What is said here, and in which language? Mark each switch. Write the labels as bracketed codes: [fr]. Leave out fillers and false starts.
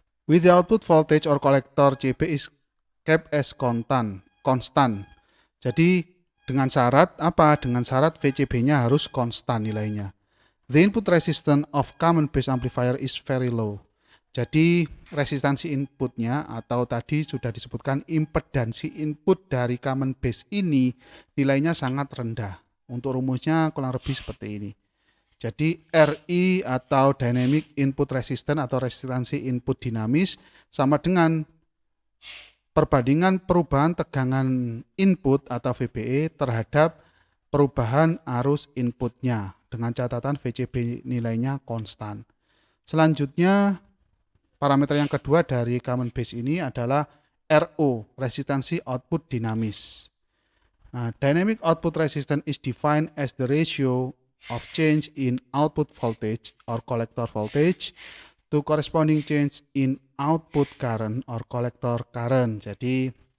[en] With the output voltage or collector CB is kept as constant. [id] Jadi dengan syarat apa? Dengan syarat VCB-nya harus konstan nilainya. [en] The input resistance of common base amplifier is very low. [id] Jadi resistansi inputnya atau tadi sudah disebutkan impedansi input dari common base ini nilainya sangat rendah. Untuk rumusnya kurang lebih seperti ini. Jadi RI atau dynamic input resistance atau resistansi input dinamis sama dengan perbandingan perubahan tegangan input atau VBE terhadap perubahan arus inputnya dengan catatan VCB nilainya konstan. Selanjutnya parameter yang kedua dari common base ini adalah RO, resistansi output dinamis. [en] Nah, dynamic output resistance is defined as the ratio of change in output voltage or collector voltage to corresponding change in output current or collector current. [id] Jadi